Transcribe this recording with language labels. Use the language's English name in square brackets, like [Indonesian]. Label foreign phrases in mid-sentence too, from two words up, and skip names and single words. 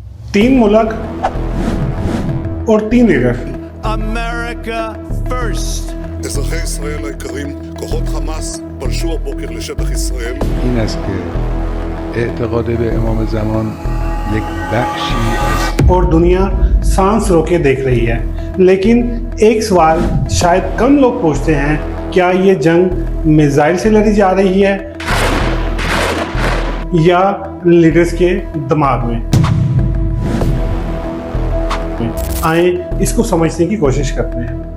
[Hindi] तीन मुल्क और तीन लीडर। [English] America first. [Hebrew] אזרחי ישראל היקרים, כוחות חמאס פלשו הבוקר לשטח ישראל. [Persian] این است که اعتقاد به امام زمان یک بخشی از [Hindi] और दुनिया सांस रोके देख रही है। लेकिन एक सवाल शायद कम लोग पूछते हैं, क्या ये जंग मिसाइल से लड़ी जा रही है या लीडर्स के दिमाग में? आए इसको समझने की कोशिश करते हैं।